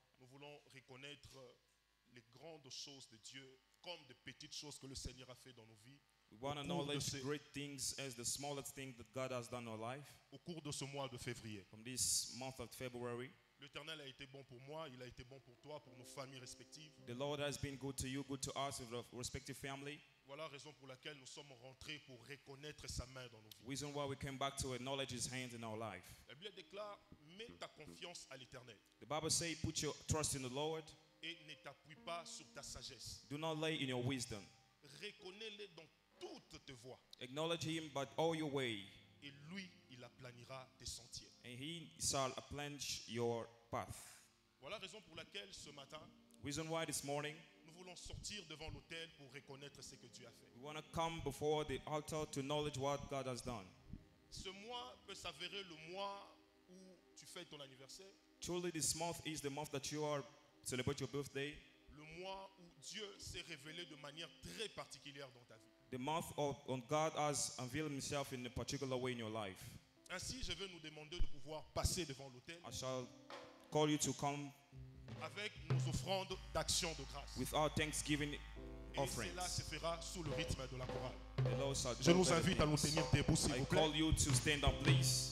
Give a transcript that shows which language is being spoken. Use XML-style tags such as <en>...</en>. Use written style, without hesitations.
<fr>nous voulons reconnaître les grandes choses de Dieu comme des petites choses que le Seigneur a fait dans nos vies</fr> <en>we want to</en> <fr>Au cours de</fr> <en>acknowledge</en> <fr>ces-</fr> <en>great things as the smallest thing that God has done in our life.</en> <fr>au cours de ce mois de février.</fr> <en>From this month of February,</en> <fr>L'Éternel a été bon pour moi, il a été bon pour toi, pour nos familles respectives.</fr> <en>the Lord has been good to you, good to us, with our respective family.</en> <fr>Voilà la raison pour laquelle nous sommes rentrés pour reconnaître sa main dans nos vies.</fr> <en>Reason why we came back to acknowledge His hands in our life.</en> <fr>La Bible déclare, mets ta confiance à l'Éternel</fr> <en>The Bible says, put your trust in the Lord.</en> <fr>et ne t'appuie pas sur ta sagesse.</fr> <en>Do not lay in your wisdom.</en> <fr>Reconnais-le dans toutes tes voies</fr> <en>Acknowledge Him by all your way,</en> <fr>et lui, il aplanira tes sentiers.</fr> <en>and He shall plunge your path.</en> <fr>Voilà la raison pour laquelle ce matin,</fr> <en>Reason why this morning</en> <fr>nous voulons sortir devant l'autel pour reconnaître ce que Dieu a fait.</fr> <en>we want to come before the altar to acknowledge what God has done.</en> <fr>Ce mois peut s'avérer le mois où tu fêtes ton anniversaire,</fr> <en>Truly, this month is the month that you are celebrate your birthday.</en> <fr>le mois où Dieu s'est révélé de manière très particulière dans ta vie.</fr> <en>The month of when God has unveiled Himself in a particular way in your life.</en> <fr>Ainsi, je vais nous demander de pouvoir passer devant l'autel</fr> <en>I shall call you to come</en> <fr>avec nos offrandes d'action de grâce.</fr> <en>with our thanksgiving</en> <fr>Et</fr> <en>offerings.</en> <fr>cela se fera sous le rythme de la chorale.</fr> <en>The Lord shall</en> <fr>Je</fr> <en>do</en> <fr>nous</fr> <en>better</en> <fr>invite à nous</fr> <en>things.</en> <fr>tenir debout, s'il</fr> <en>I</en> <fr>vous</fr> <en>call</en> <fr>plaît.</fr> <en>you to stand up, please.</en>